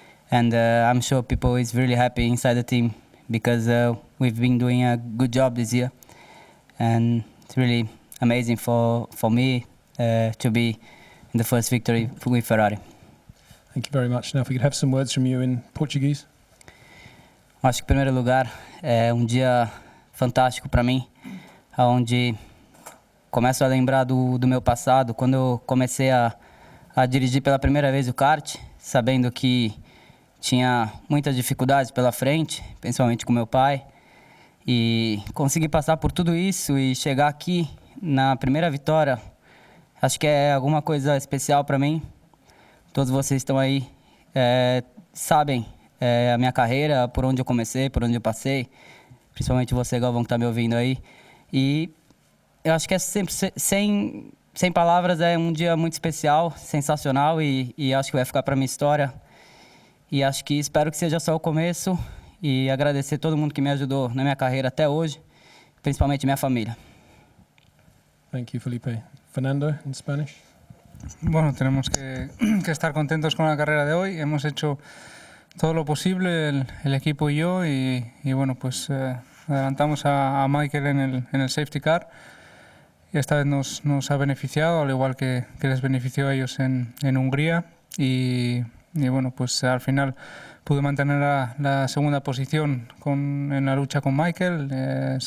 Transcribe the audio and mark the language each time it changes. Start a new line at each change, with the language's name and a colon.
English: And I'm sure people is really happy inside the team because we've been doing a good job this year. And it's really amazing for me to be in the first victory with Ferrari. Thank you very much. Now, if we could have some words from you in Portuguese.
Portuguese: Acho que, em primeiro lugar, é dia fantástico para mim, onde começo a lembrar do meu passado, quando eu comecei a dirigir pela primeira vez o kart, sabendo que tinha muitas dificuldades pela frente, principalmente com meu pai. E conseguir passar por tudo isso e chegar aqui na primeira vitória, acho que é alguma coisa especial para mim. Todos vocês estão aí, sabem a minha carreira, por onde eu comecei, por onde eu passei. Principalmente você, Galvão, que está me ouvindo aí. E eu acho que é sempre, sem palavras, é um dia muito especial, sensacional e acho que vai ficar para minha história. E acho que espero que seja só o começo.
Spanish: Y agradecer a todo el mundo que me ayudó en mi carrera hasta hoy, principalmente mi familia.
English: Thank you, Felipe. Fernando, in Spanish.
Spanish: Bueno, tenemos que estar contentos con la carrera de hoy. Hemos hecho todo lo posible, el equipo y yo, y bueno, pues adelantamos a Michael en el safety car, y esta vez nos ha beneficiado, al igual que les benefició a ellos en Hungría, y bueno, pues al final pude mantener la segunda posición en la lucha con Michael.